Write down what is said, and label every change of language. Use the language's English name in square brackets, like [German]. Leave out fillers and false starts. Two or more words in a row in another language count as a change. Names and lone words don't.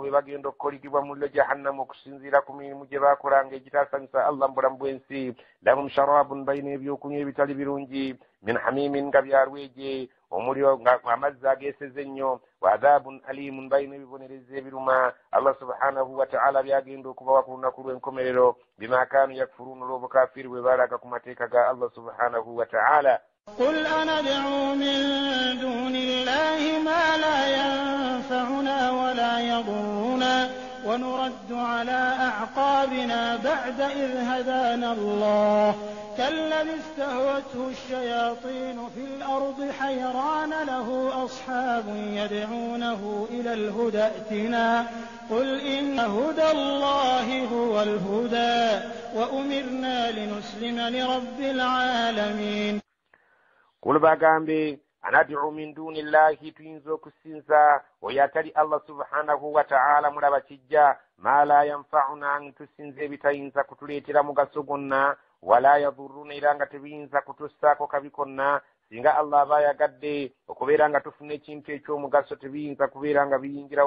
[Ganda] be bagenda okukoligibwa mu muliro jahannama okusinziira ku mirimu gye baakolanga egitaasanyusa Allah mu bulamu bw'ensi [Arabic] لهم شراب [Ganda] bayina ebyokunywa ebitali birungi [Arabic] من حميم [Ganda] nga byalweje omuliro nga amazzi ageeseze ennyo [Arabic] وعذاب أليم [Ganda] bayina ebibonereza ebiruma [Arabic] الله سبحانه وتعالى [Ganda] byagenda okubawa ku lunaku lw'enkomerero [Arabic] بما كانوا يكفرون [Ganda] olw'obukafiri bwe baalaga ku mateeka ga [Arabic] الله سبحانه وتعالى. قل أندعو من دون الله ما لا ينفعنا ولا يضرنا ونرد على أعقابنا بعد إذ هدانا الله كالذي استهوته الشياطين في الأرض حيران له أصحاب يدعونه إلى الهدى ائتنا قل إن هدى الله هو الهدى وأمرنا لنسلم لرب العالمين. [Ganda] قل bagambe [Arabic] أندعو من دون الله [Ganda] tuyinza okusinza oyo atali [Arabic] الله سبحانه وتعالى [Ganda] mulaba kijja [Arabic] ما لا ينفعنا [Ganda] tusinze ebitayinza kutuleetera mugaso gonna [Arabic] ولا يضرنا [Ganda] era nga tebiyinza kutussaako kabi konna singa Allah aba ayagadde okubeera nga tufuna ekintu eky'omugaso tebiyinza kubeera nga biyingirawo